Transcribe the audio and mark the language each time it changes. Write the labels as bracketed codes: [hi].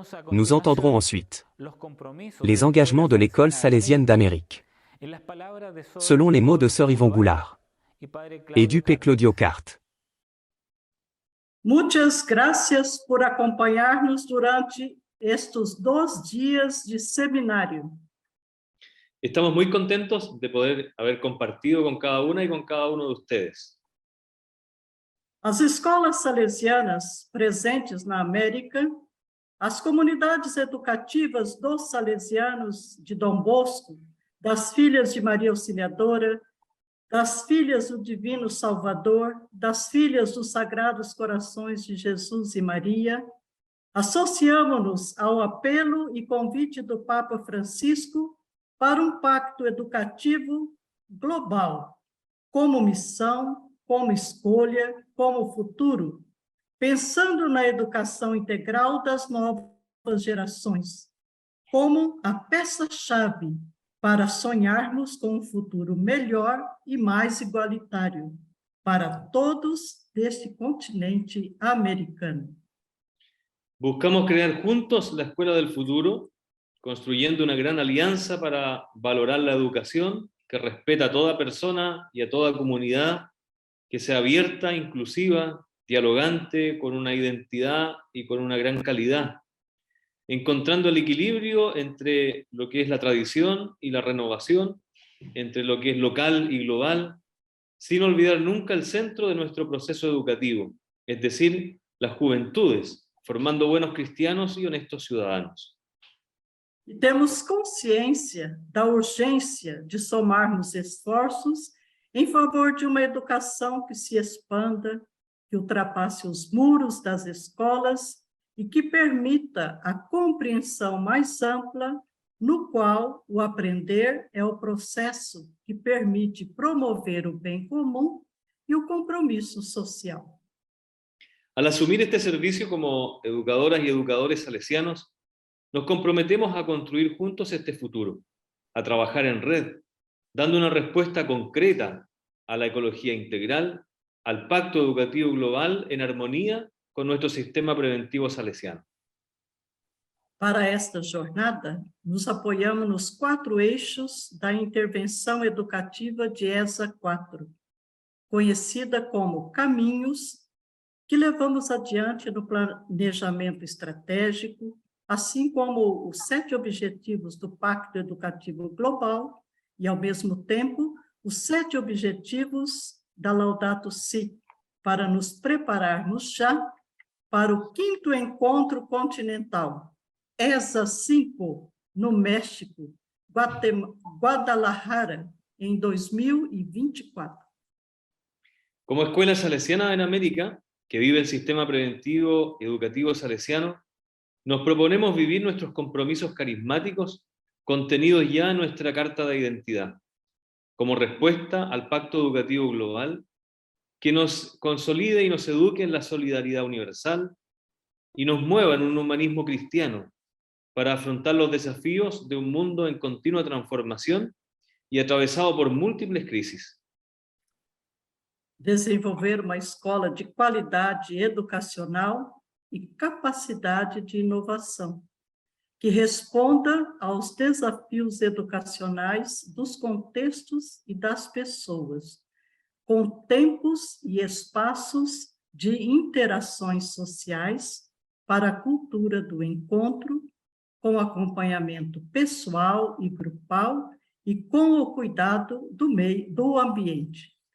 [fr] Nous entendrons ensuite les engagements de l'école salésienne d'Amérique, selon les mots de Sœur Yvonne Goulard et du P. Claudio Cart. [pt] Muitas gracias por acompanhar-nos durante estes 2 dias de seminário. [es] Estamos muy contentos de poder haber compartido con cada una y con cada uno de ustedes. [pt] As escolas salesianas presentes na América, as comunidades educativas dos salesianos de Dom Bosco, das Filhas de Maria Auxiliadora, das Filhas do Divino Salvador, das Filhas dos Sagrados Corações de Jesus e Maria, associamo-nos ao apelo e convite do Papa Francisco para um pacto educativo global, como missão, como escolha, como futuro, pensando na educação integral das novas gerações, como a peça-chave para sonharmos com um futuro melhor e mais igualitário para todos deste continente americano. [es] Buscamos crear juntos la escuela del futuro, construyendo una gran alianza para valorar la educación que respeta a toda persona y a toda comunidad, que sea abierta, inclusiva, dialogante, con una identidad y con una gran calidad, encontrando el equilibrio entre lo que es la tradición y la renovación, entre lo que es local y global, sin olvidar nunca el centro de nuestro proceso educativo, es decir, las juventudes, formando buenos cristianos y honestos ciudadanos. [pt] E temos consciência da urgência de somarmos esforços em favor de uma educação que se expanda, que ultrapasse os muros das escolas e que permita a compreensão mais ampla, no qual o aprender é o processo que permite promover o bem comum e o compromisso social. [es] Al asumir este servicio como educadoras y educadores salesianos, nos comprometemos a construir juntos este futuro, a trabajar en red, dando una respuesta concreta a la ecología integral, al Pacto Educativo Global en armonía con nuestro sistema preventivo salesiano. [pt] Para esta jornada, nos apoiamos nos 4 eixos da intervenção educativa de ESA 4, conhecida como Caminhos, que levamos adiante no planejamento estratégico, assim como os 7 objetivos do Pacto Educativo Global e, ao mesmo tempo, os 7 objetivos da Laudato Si, para nos prepararmos já para o 5º Encontro Continental, ESA 5, no México, Guadalajara, em 2024. [es] Como Escuela Salesiana en América, que vive el sistema preventivo educativo salesiano, nos proponemos vivir nuestros compromisos carismáticos contenidos ya en nuestra Carta de Identidad, como respuesta al Pacto Educativo Global, que nos consolide y nos eduque en la solidaridad universal y nos mueva en un humanismo cristiano para afrontar los desafíos de un mundo en continua transformación y atravesado por múltiples crisis. [pt] Desenvolver uma escola de qualidade educacional e capacidade de inovação, que responda aos desafios educacionais dos contextos e das pessoas, com tempos e espaços de interações sociais para a cultura do encontro, com acompanhamento pessoal e grupal e com o cuidado do ambiente.